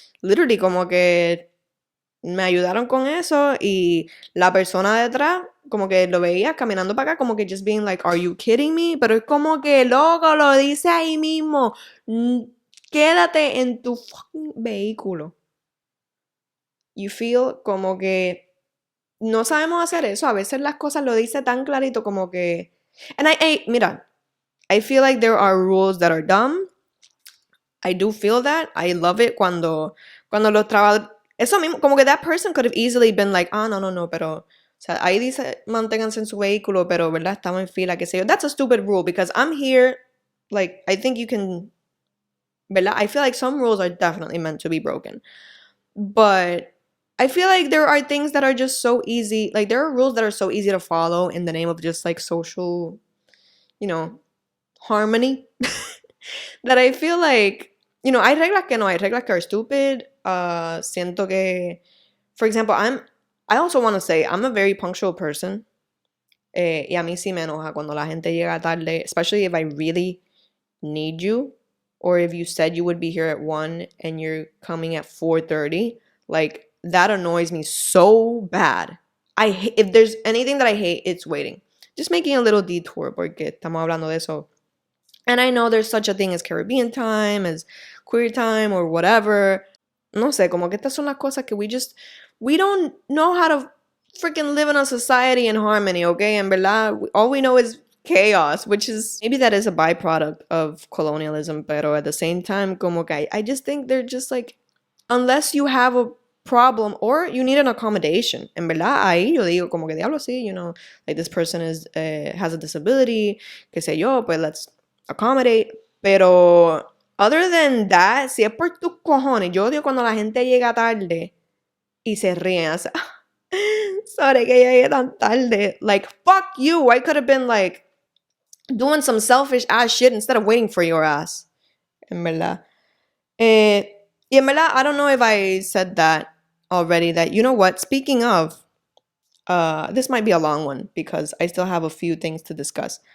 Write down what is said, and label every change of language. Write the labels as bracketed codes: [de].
[es] Literally, como que me ayudaron con eso y la persona detrás, como que lo veía caminando para acá, como que [en] just being like, are you kidding me? [es] Pero es como que, loco, lo dice ahí mismo. Quédate en tu fucking vehículo. [en] You feel [es] como que no sabemos hacer eso. A veces las cosas lo dice tan clarito como que... [en] And mira, I feel like there are rules that are dumb. I do feel that. I love it [es] cuando los trabajadores... Eso mismo, como que [en] that person could have easily been like, no, pero... [es] O sea, ahí dice, manténganse en su vehículo, pero, ¿verdad? Estamos en fila, qué sé yo. [en] That's a stupid rule because I'm here, like, I think you can... ¿Verdad? I feel like some rules are definitely meant to be broken. But I feel like there are things that are just so easy. Like, there are rules that are so easy to follow in the name of just, like, social, harmony. That I feel like, [es] hay reglas que no, hay reglas que [en] are stupid. [es] Siento que, [en] for example, I also want to say, I'm a very punctual person. [es] Y a mí sí me enoja cuando la gente llega tarde, [en] especially if I really need you, or if you said you would be here at 1 and you're coming at 4:30. Like, that annoys me so bad. If there's anything that I hate, it's waiting. Just making a little detour, [es] porque estamos hablando de eso. [en] And I know there's such a thing as Caribbean time, as queer time, or whatever. [es] No sé, como que estas son las cosas que [en] we don't know how to freaking live in a society in harmony, okay? [es] En verdad, [en] all we know is chaos, which is, maybe that is a byproduct of colonialism, pero at the same time, [es] como que [en] I just think they're just like, unless you have a problem or you need an accommodation. [es] En verdad, ahí yo digo como que diablo sí, [en] like this person has a disability, [es] qué sé yo, pues [en] let's accommodate. [es] Pero [en] other than that, [es] si es por tus cojones, yo odio cuando la gente llega tarde y se ríen. O sea, sorry que llegué tan tarde. [en] Like, fuck you. I could have been like doing some selfish ass shit instead of waiting for your ass. [es] En verdad. Y en verdad, [en] I don't know if I said that already, that, you know what, speaking of, this might be a long one because I still have a few things to discuss.